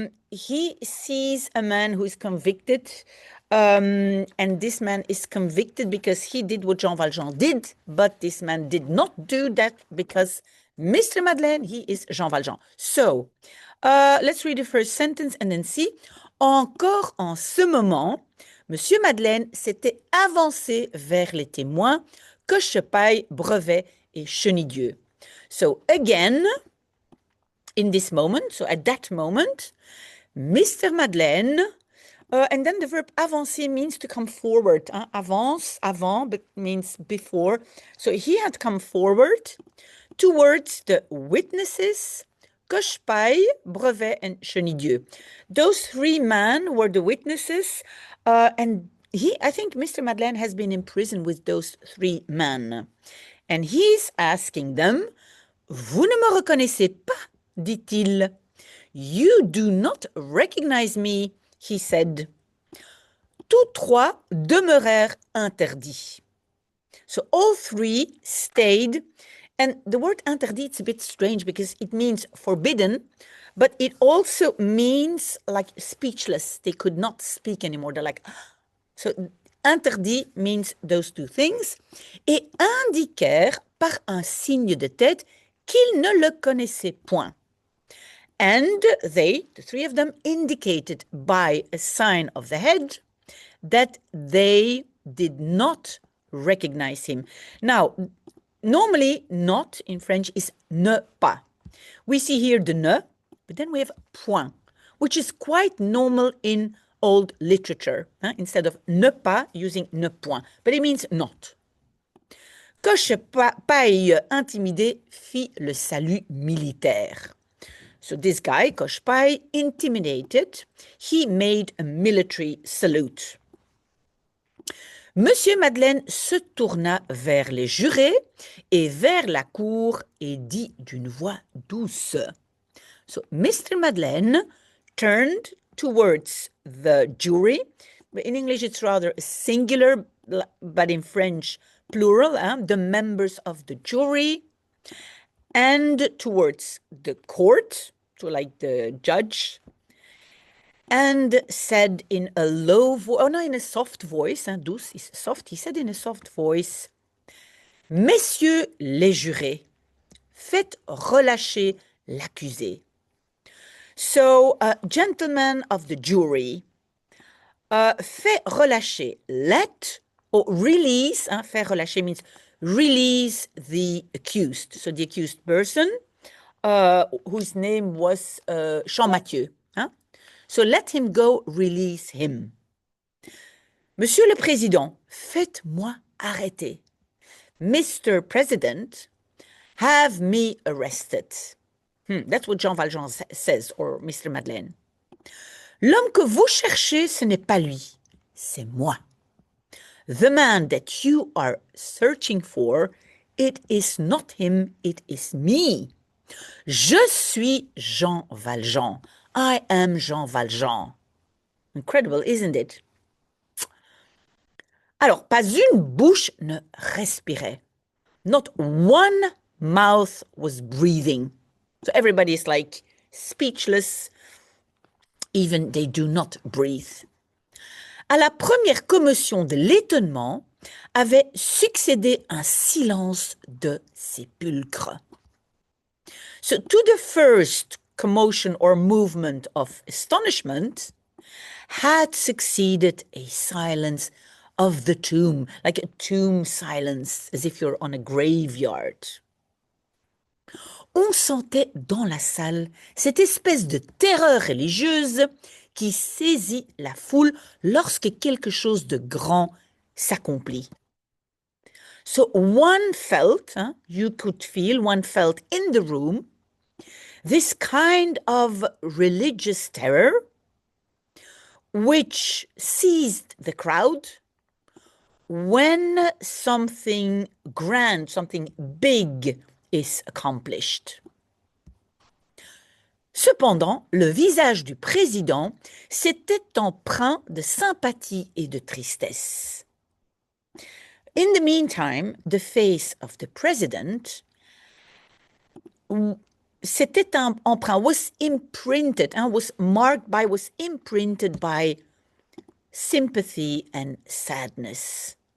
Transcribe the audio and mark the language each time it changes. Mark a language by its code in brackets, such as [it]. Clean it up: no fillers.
[en] He sees a man who is convicted, and this man is convicted because he did what Jean Valjean did, but this man did not do that because Mr. Madeleine, he is Jean Valjean. So, let's read the first sentence and then see. [fr] Encore en ce moment, Monsieur Madeleine s'était avancé vers les témoins, Cochepaille, Brevet et Chenildieu. [en] So, again, in this moment, so at that moment, Mr. Madeleine, and then the verb avancer means to come forward. Avance, avant, but means before. So he had come forward towards the witnesses, Cochepaille, Brevet, and Chenildieu. Those three men were the witnesses, and I think Mr. Madeleine has been in prison with those three men. And he's asking them, [fr] Vous ne me reconnaissez pas, dit-il. [en] You do not recognize me, he said. [fr] Tous trois demeurèrent interdits. [en] So all three stayed. And the word interdit, it's a bit strange because it means forbidden, but it also means like speechless. They could not speak anymore. They're like, so interdit means those two things. [fr] Et indiquèrent par un signe de tête qu'ils ne le connaissaient point. [en] And they, the three of them, indicated by a sign of the head that they did not recognize him. Now, normally, not in French is ne pas. We see here the ne, but then we have point, which is quite normal in old literature. Instead of ne pas, using ne point, but it means not. [fr] Cochepaille, intimidé, fit le salut militaire. [en] So this guy, Cochepaille, intimidated, he made a military salute. [fr] Monsieur Madeleine se tourna vers les jurés et vers la cour et dit d'une voix douce. [en] So Mr. Madeleine turned towards the jury. In English, it's rather singular, but in French, plural, the members of the jury, and towards the court, so like the judge, and said in a low voice, in a soft voice, douce is soft, he said in a soft voice, [fr] Messieurs les jurés, faites relâcher l'accusé. [en] So, gentlemen of the jury, fait relâcher, let or release, faire relâcher means release the accused. So the accused person, whose name was Champmathieu. So let him go, release him. [fr] Monsieur le Président, faites-moi arrêter. [en] Mr. President, have me arrested. That's what Jean Valjean says, or Mr. Madeleine. [fr] L'homme que vous cherchez, ce n'est pas lui, c'est moi. [en] The man that you are searching for, it is not him, it is me. [fr] Je suis Jean Valjean. [en] I am Jean Valjean. Incredible, isn't it? [fr] Alors, pas une bouche ne respirait. [en] Not one mouth was breathing. So everybody is like speechless. Even they do not breathe. [fr] À la première commotion de l'étonnement avait succédé un silence de sépulcre. [en] So to the first commotion or movement of astonishment had succeeded a silence of the tomb, like a tomb silence, as if you're on a graveyard. [fr] On sentait dans la salle cette espèce de terreur religieuse qui saisit la foule lorsque quelque chose de grand s'accomplit. [en] So one felt, you could feel, one felt in the room, this kind of religious terror which seized the crowd when something grand, something big is accomplished. [fr] Cependant, le visage du président s'était empreint de sympathie et de tristesse. [en] In the meantime, the face of the president s'était empreint, was imprinted, was marked by, was imprinted by sympathy and sadness.